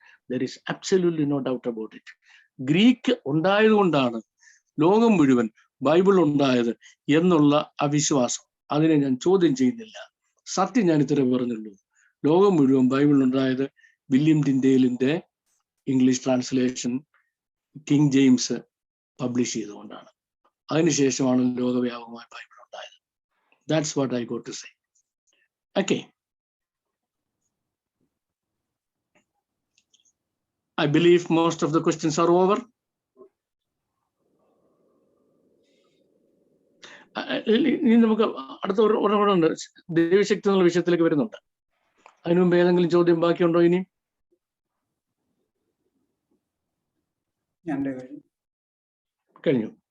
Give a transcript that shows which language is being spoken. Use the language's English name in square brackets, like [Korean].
[English] There is absolutely no doubt about it. [Malayalam] Greek ഉണ്ടായതുകൊണ്ടാണ് ലോകം മുഴുവൻ Bible ഉണ്ടായത് എന്നുള്ള അവിശ്വാസം, അതിനെ ഞാൻ ചോദ്യം ചെയ്യുന്നില്ല. സത്യം ഞാൻ ഇത്ര പറഞ്ഞുള്ളൂ. ലോകം മുഴുവൻ ബൈബിൾ ഉണ്ടായത് William ടിൻഡേലിന്റെ English translation king James publish ചെയ്തുകൊണ്ടാണ്. അതിനുശേഷമാണ് ലോകവ്യാപകമായ ബൈബിൾ ഉണ്ടായത്. [English] That's what I got to say. Okay. I believe most of the questions are over. [Malayalam] ഇനി നമുക്ക് അടുത്ത ഒരെണ്ണമുണ്ട്, ദൈവശക്തി എന്നുള്ള വിഷയത്തിലേക്ക് വരുന്നുണ്ട്. അതിനു മുമ്പ് ഏതെങ്കിലും ചോദ്യം ബാക്കിയുണ്ടോ? ഇനി കഴിഞ്ഞു.